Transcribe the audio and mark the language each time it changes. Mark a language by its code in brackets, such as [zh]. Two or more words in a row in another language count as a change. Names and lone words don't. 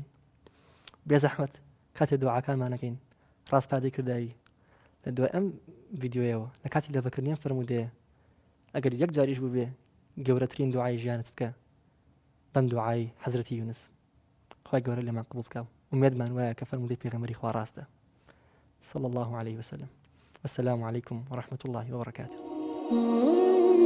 [ckb] بێزەحمەت کاتێ دوعاکانمانەکەین ڕاستپادەی کردایی. لە دوای ئەم ڤیدیۆیەوە لە کاتی لەبەکردنیان فەرموودەیە ئەگەر یەک جاریش بوو بێ گەورەترین دوعای ژیانت بکە بەم دوعای حەزرەتی یونس. خوای گەورە لێمان قبوڵ بکە و ئومێدمان وایە کە فەرموودەی پێغەمبەری خوا ڕاستە. [ar] صلى الله عليه وسلم. والسلام عليكم ورحمة الله وبركاته.